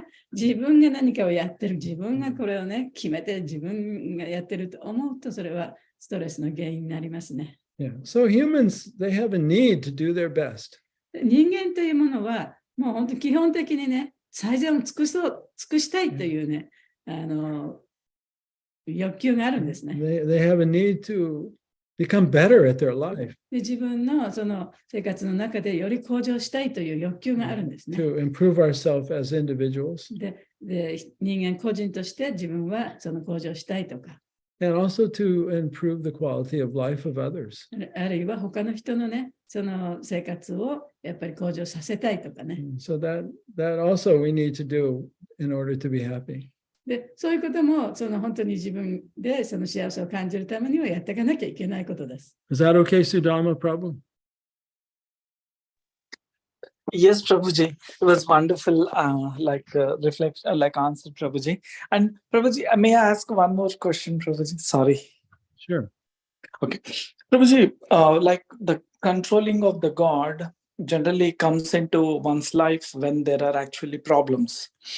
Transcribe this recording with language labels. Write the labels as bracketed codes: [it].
[ja] 自分が何かをやってる、自分がこれをね、決めて自分がやってると思うと、それはストレスの原因になりますね。 [en] Yeah. So humans, they have a need to do their best. [ja] 人間というものは、もう本当に基本的にね、最善を尽くしたいというね、欲求があるんですね。 [en] They have a need to become better at their life. [ja] で、自分のその生活の中でより向上したいという欲求があるんですね。 [en] To improve ourselves as individuals. [ja] で、人間個人として自分はその向上したいとか。 [en] And also to improve the quality of life of others. [ja] あるいは他の人のね、その生活をやっぱり向上させたいとかね。 [en] So that also we need to do in order to be happy. [ja] で、そういうこともその本当に自分でその幸せを感じるためにはやっていかなきゃいけないことです。 [en] Is that okay, Sudama Prabhu? Yes, Prabhuji. It was wonderful, reflection, answer, Prabhuji. And Prabhuji, may I ask one more question, Prabhuji? Sorry. Sure. Okay. Prabhuji, the controlling of the God generally comes into one's life when there are actually problems.